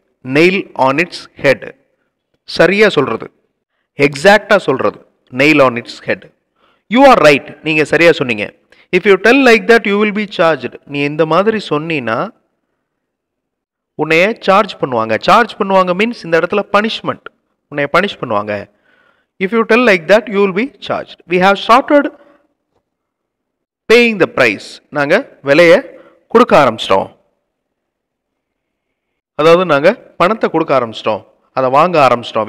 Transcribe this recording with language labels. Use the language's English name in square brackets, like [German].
[English] Nail on its head. [Tamil] சரியாக சொல்கிறது, எக்ஸாக்டாக சொல்கிறது. [English] Nail on its head. You are right. [Tamil] நீங்கள் சரியாக சொன்னீங்க. [English] If you tell like that you will be charged. [Tamil] நீ இந்த மாதிரி சொன்னீன்னா உன்னைய சார்ஜ் பண்ணுவாங்க. சார்ஜ் பண்ணுவாங்க மீன்ஸ் இந்த இடத்துல பனிஷ்மெண்ட். உன்னைய பனிஷ் பண்ணுவாங்க. [English] If you tell like that, you will be charged. We have started paying the price. [Tamil] நாங்கள் விலையை கொடுக்க ஆரம்பிச்சிட்டோம். அதாவது நாங்கள் பணத்தை கொடுக்க ஆரம்பிச்சிட்டோம், அதை வாங்க ஆரம்பிச்சிட்டோம்.